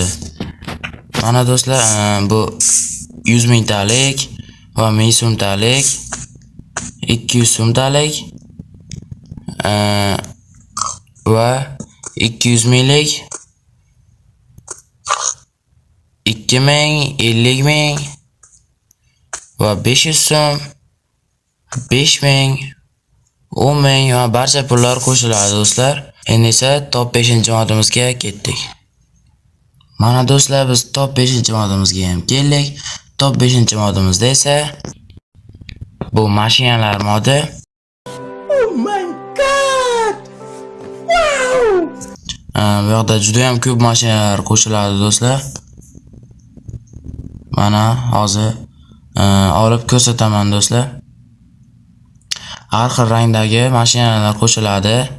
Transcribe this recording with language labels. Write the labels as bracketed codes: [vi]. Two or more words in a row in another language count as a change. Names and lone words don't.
[uz] Mana do'stlar, bu 100 mingtalik va 1000 so'mtalik, 200 so'mtalik va 200 minglik, 2000, 50 ming va 500 so'm, 5000, 10 ming va barcha pullar qo'shiladi do'stlar. Endi esa top 5-chi modimizga ketdik. Mana do'stlar, biz top 5-chi modimizga ham keldik. Top 5-chi modimizda esa bu mashinalar modi. [en] Oh my god! Wow! [uz] Bu yerda juda ham ko'p mashinalar qo'shiladi do'stlar. Mana hozir olib ko'rsataman do'stlar. Har xil rangdagi mashinalar qo'shiladi.